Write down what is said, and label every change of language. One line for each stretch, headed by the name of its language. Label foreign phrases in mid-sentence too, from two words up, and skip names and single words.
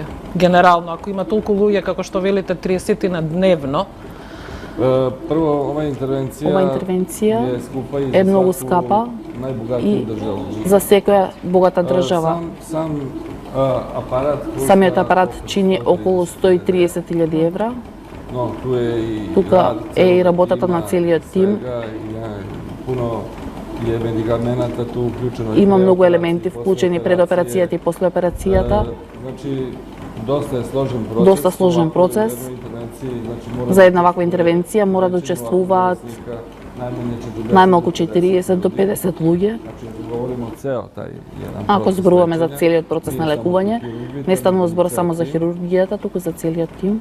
Macedonian: Генерално, ако има толку луѓе, како што велите, 30 на дневно. Прво, ова интервенција е многу скапа и за секоја богата држава. Самиот апарат чини околу 130.000 евра.
Croatian: No, tu je i
Macedonian: Тука
Croatian: rad
Macedonian: е и
Croatian: celog
Macedonian: работата
Croatian: tima,
Macedonian: на целиот тим.
Croatian: svega, puno je medikamenata tu uključeno.
Macedonian: Има многу елементи вклучени пред операцијата и после операцијата. Значи, доста е сложен процес. Доста сложен процес. За една ваква интервенција мора да учествуваат најмалку 40 до 50 луѓе. Ако зборуваме за целиот процес на лекување, не станува збор само за хирургијата, туку за целиот тим.